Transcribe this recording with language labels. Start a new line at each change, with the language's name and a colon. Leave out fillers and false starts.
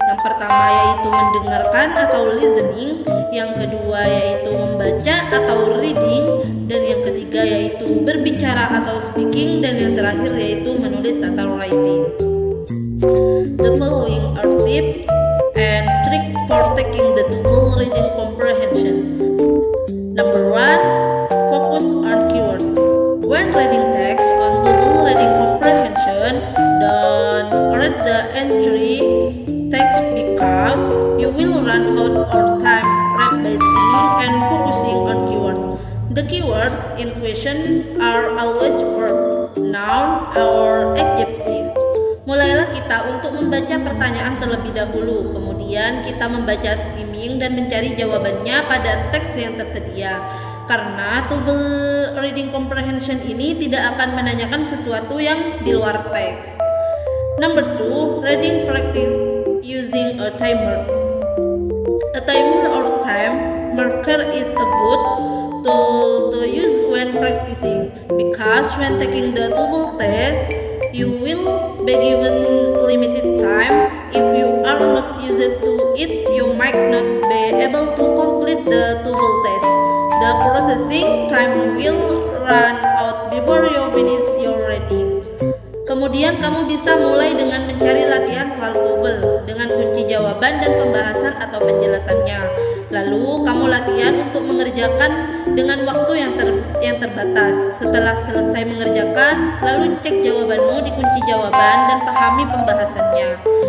Indonesian: Yang pertama yaitu mendengarkan atau listening, yang kedua yaitu membaca atau reading, dan yang ketiga yaitu berbicara atau speaking, dan yang terakhir yaitu menulis atau writing.
English: The following are tips and tricks for taking the TOEFL reading comprehension. Number 1, focus on keywords. When reading text on TOEFL reading comprehension, don't read the entry text because you will run out of time read by skimming and focusing on keywords. The keywords in question are always verbs, noun, or adjective.
Indonesian: Mulailah kita untuk membaca pertanyaan terlebih dahulu, kemudian kita membaca skimming dan mencari jawabannya pada teks yang tersedia. Karena TOEFL reading comprehension ini tidak akan menanyakan sesuatu yang di luar teks.
English: Number 2, reading practice using a timer. A timer or time marker is a good tool to use when practicing, because when taking the TOEFL test, you will be given limited time. If you are not used to it, you might not be able to complete the TOEFL test. The processing time will run out before you finish your reading.
Indonesian: Kemudian kamu bisa mulai dengan mencari latihan soal TOEFL dengan kunci jawaban dan pembahasan atau penjelasannya. Lalu kamu latihan untuk mengerjakan dengan waktu yang terbatas. Setelah selesai mengerjakan, lalu cek jawabanmu di kunci jawaban dan pahami pembahasannya.